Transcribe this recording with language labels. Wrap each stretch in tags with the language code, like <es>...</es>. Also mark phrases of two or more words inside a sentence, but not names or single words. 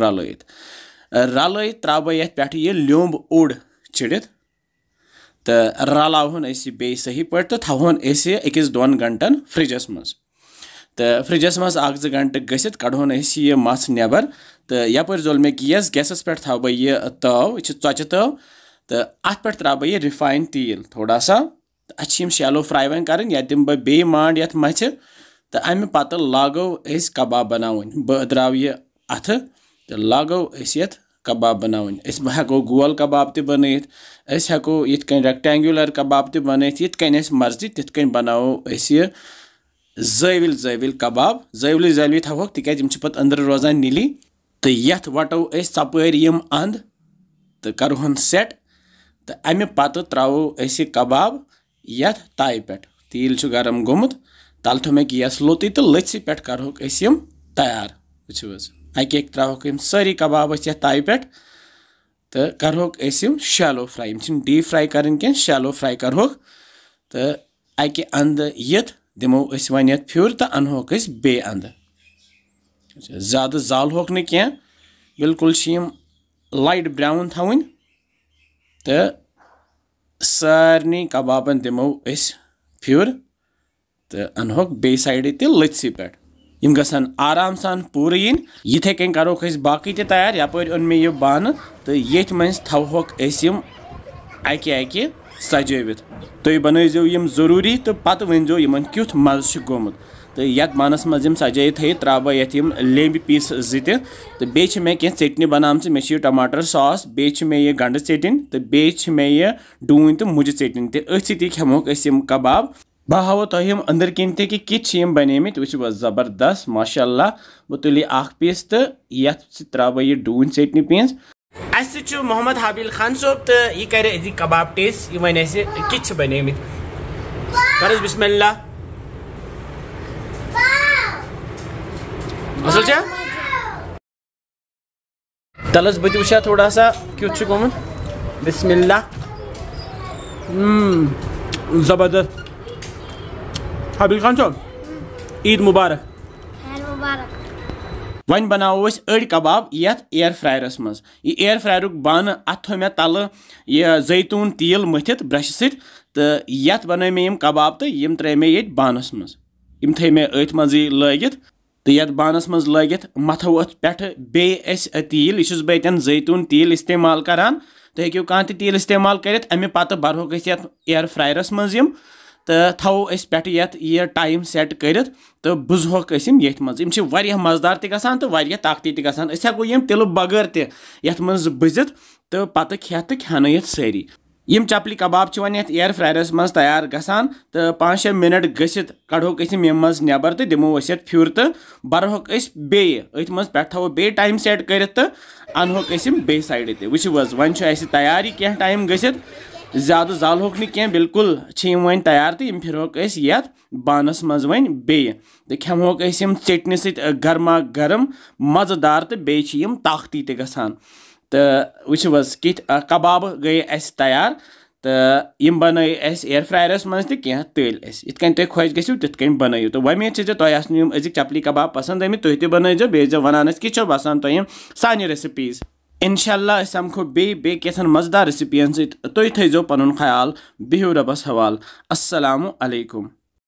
<ks>रल त्रो ये पे यह लोब ओड चिड़ित तो रलावन बे सही पे तो थवन 1-2 घंटन फ्रिजस मज तो फ्रिजस मज 1-2 घंटे गसित कड़ोन यह मस नबर तो यपर जोल मे गैसस पे थो बह यह तव यह चौचे तव तो अत पे त्रा बह यह रिफाइन तेल थोड़ा सा तो अच्छी</ks> <en>shallow fry</en> <ks>वन कर दिम बह बे मांड ये मथ तो अमे पत लागो कबाब बनावन बह द्राव यह अथ तो लागो ये कबाब बनावन हेको गोल कबाब त बनत हेको ये रेक्टेंगुलर कबाब त बनत ये मर्जी तिथ बनाओ यह ज़विल कबाब ज़विल थोक तिक पे अंदर रोजान नीली तो यथ वटो सपर यम अंद तो करहन सेट तो अमे पत त्रो कबाब यथ ताय पे तेल गरम गोमुत तल थो मे गैस लोत तो लथि पे करोक यम तैयार वो अक त्रोक सारी कबाब ये ताय पे तो करोक यम</ks> <en>shallow fry deep fry</en> <ks>कर</ks> <en>shallow fry</en> <ks>करोक तो अक अंद यथ दिमो वन ये फ्यूर तो अनहोक बे अंद ज़्यादा जाल होक न क्या बिल्कुल</ks> <en>light brown</en> <ks>थवन तो सारे कबाबन दिमो फ्यूर तो अनहोक बे साइड ते लथि पे यम गसन आराम सान पूरे यथे कन करोक बाकी ते तैयार यपर ओन मे यह बान तो ये मज थोक यम अकि सजवित तुम बनजो यम जरूरी तो पत वनजो यमन क्युथ मज गोमुत तो यथ बानस मज सजाई थ त्रा बह ये</ks> <en>lamb piece</en> <ks>2 तो बे मे क्या चटनी बनाम मे टमाटर सॉस बे मे यह गंड चटन तो बे मे यह डून तो मुज चटन तो अथ खेमोक यम कबाब बह हावो तुम अंदर किन कि कित बनेमित वो जबरदस्त माशाअल्लाह बह तुली पीस तो ये त्रा बह यह डून चटनी पीस मोहम्मद हाबिल खान सोब तो यह कर कबाब टेस्ट वन कित बनेमित कर बिस्मिल्लाह असल तलस बत वुचा थोड़ा सा क्युत गोमुत बिस्मिल्लाह जबरदस्त हाबिल खान साहब ईद मुबारक वन बनाओ अड़ कबाब ये एयर फ्रायरस मज यह</ks> <en>air fryer</en> <ks>बान अत थो मे तल यह जैतून तेल मथित ब्रश सत तो ये बन मे यम कबाब तो यम त्रे मे ये बानस मज यम थे मे अथ मज लगित तो ये बानस मज लगित मथो अत पे बे तेल यह बहन जैतून तेल इस्तेमाल करान तो हेक्यो कह तेल इस्तेमाल कर अमे पत बरहोक एयर फ्रायरस मज तो थो पे यह</ks> <en>time set</en> <ks>कर तो बुजहोक ये मज मजेदार तक तो ताकती तक हेको यम तिल बगैर तथ मज बुजित तो पत खेत तो खेन सारी यम चपली कबाब वन एयर फ्रायरस मज तैयार गसान तो 5-6 मिनट गसित कड़ोक यम मज नबर तो दिमो फ्यूर तो बरहोक बे अथ मज पे थो बे</ks> <en>time set</en> <ks>कर तो अनहोक बे साइड ते वो वन तैयार क्या टाइम गसित ज़्यादा जालहोक न बिल्कुल वन तैयार तो फिरहोक ये बानस मज वन बे तो खेमहोक चटनी सत गर्मा गर्म मज़ेदार तो बेयम ताकती ते गसान तो वो कित कबाब गई तैयार तो यम बन एयर फ्रायरस मज तल इत तुम खुश गो तिथ बनो तो वमेद तुम आसन अजिक चपली कबाब पसंद आम तुम तनो बे वन कि बसान तुम सान रेसिपीज इंशाल्लाह समखो बे कैसन मज़ेदार रेसिपियन तुम थो पन ख्याल बिहु रबस हवाल</ks> <ar>السلام عليكم.</ar>